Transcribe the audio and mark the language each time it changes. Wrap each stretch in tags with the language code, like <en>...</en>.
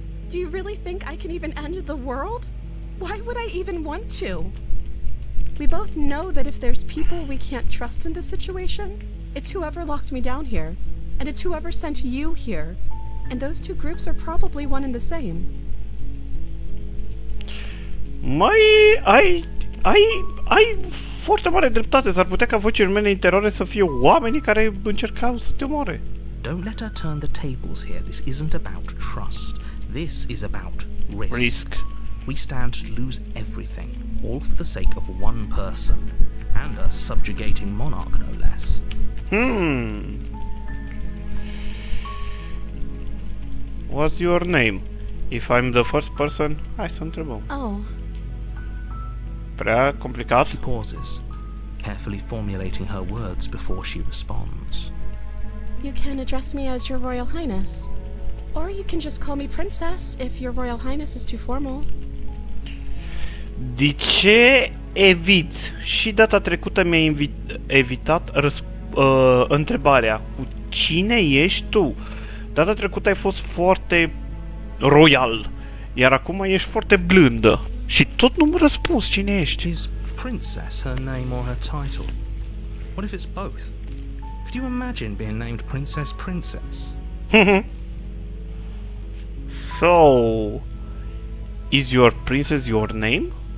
<en>Do you really think I can even end the world? Why would I even want to? We both know that if there's people we can't trust in this situation, it's whoever locked me down here, and it's whoever sent you here. And those two groups are probably one and the same.</en> <ro>Ai foarte mare dreptate. S-ar putea ca vocile mele interioare să fie oamenii care încercau să te omoare.</ro> <en>Don't let her turn the tables here. This isn't about trust. This is about risk. We stand to lose everything, all for the sake of one person, and a subjugating monarch, no less. What's your name? If I'm the first person,</en> <ro>hai să întrebăm. Oh, Prea complicat?</ro> <en>She pauses, carefully formulating her words before she responds. you can address me as Your Royal Highness. Or you can just call me Princess if Your Royal Highness is too formal.</en> <ro>De ce eviți? Și data trecută mi-ai evitat întrebarea. Cu cine ești tu? Data trecută ai fost foarte royal, iar acum ești foarte blândă. Și tot nu-mi răspunzi cine ești.</ro> <en>Is Princess her name or her title? What if it's both? Could you imagine being named Princess Princess? So, is your princess your name?</en>